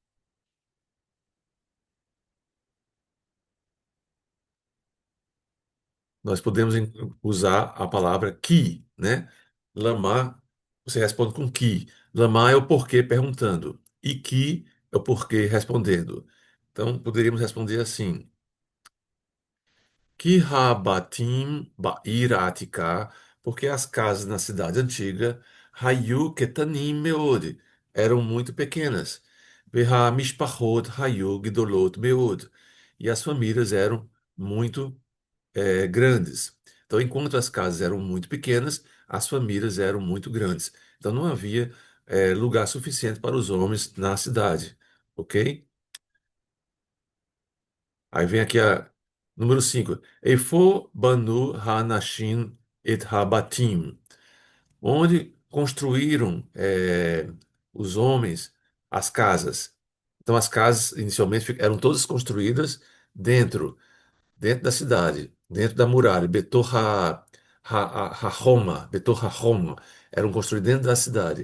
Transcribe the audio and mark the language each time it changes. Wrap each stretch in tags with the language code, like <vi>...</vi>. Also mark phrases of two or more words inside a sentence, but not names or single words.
<pt>Nós podemos usar a palavra que, né? Lamar, você responde com que. Lamar é o porquê perguntando. E que é o porquê respondendo. Então, poderíamos responder assim:</pt> <he>כי הבתים בעיר עתיקה,</he> <pt>porque as casas na cidade antiga,</pt> <he>היו קטנים מאוד,</he> <pt>eram muito pequenas.</pt> <he>והמשפחות היו גדולות מאוד,</he> <pt>e as famílias eram muito grandes. Então, enquanto as casas eram muito pequenas, as famílias eram muito grandes. Então, não havia lugar suficiente para os homens na cidade, ok? Aí vem aqui a número 5.</pt> <he>איפה בנו הנשים את הבתים.</he> <pt>Onde construíram os homens as casas. Então, as casas inicialmente eram todas construídas dentro da cidade, dentro da muralha,</pt> <he>בתוך החומה,</he> <pt>eram construídos dentro da cidade.</pt>